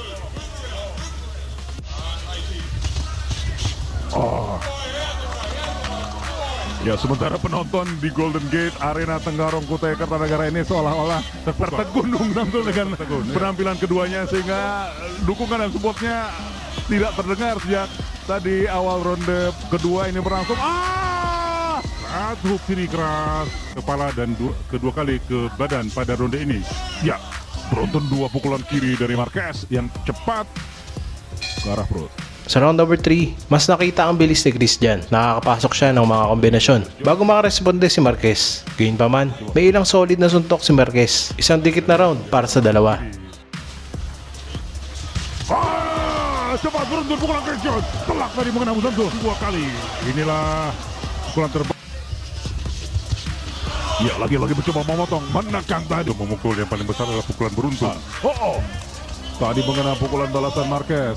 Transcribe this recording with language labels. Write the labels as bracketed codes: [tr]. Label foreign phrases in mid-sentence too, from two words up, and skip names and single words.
[id] Ya, sementara penonton di Golden Gate Arena Tenggarong Kutai Kartanegara ini seolah-olah tertegunung dengan penampilan keduanya sehingga dukungan dan supportnya tidak terdengar sejak tadi awal ronde kedua ini berlangsung. Satu kiri keras kepala dan kedua kali ke badan pada ronde ini. Ya, beruntun dua pukulan kiri dari Marquez yang cepat ke arah perut. [tl] Sa [en] round number 3, [tl] mas nakita ang bilis ni Chris Jan. Nakakapasok siya ng mga kombinasyon bago makaresponde si Marquez. Gayunpaman, may ilang solid na suntok si Marquez. Isang dikit na round para sa dalawa. [id] Cepat beruntun pukulan Chris Jan. Telak tadi mengenai Samsul 2 kali. Inilah pukulan terbaik. Ya, lagi-lagi mencoba memotong, menekan tadi. Memukul yang paling besar adalah pukulan beruntun. Tadi mengenai pukulan balasan Marquez.